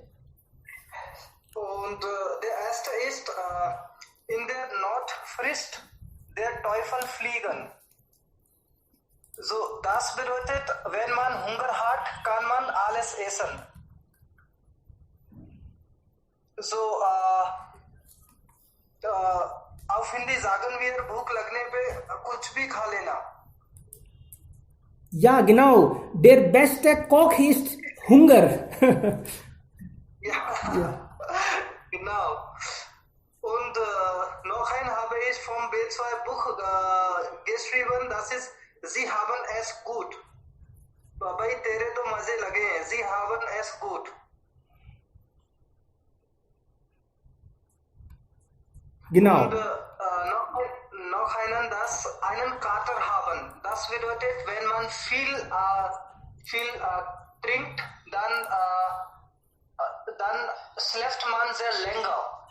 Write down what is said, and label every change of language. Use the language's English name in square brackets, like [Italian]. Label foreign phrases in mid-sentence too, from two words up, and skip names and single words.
[German] Und der erste ist, in der Not frisst der Teufel fliegen. So, das bedeutet, wenn man Hunger hat, kann man alles essen. So, auf Hindi sagen wir, [Hindi] भूख लगने पे कुछ भी खा लेना. [German] Ja, genau. Der beste Koch ist Hunger. Ja, genau. Und noch ein habe ich vom B2 Buch geschrieben, das ist, sie haben es gut. [Hindi] भाई तेरे तो मजे लगे हैं, [German] sie haben es gut. Genau. Und noch einen Kater haben. Das bedeutet, wenn man viel trinkt, dann schläft man sehr länger.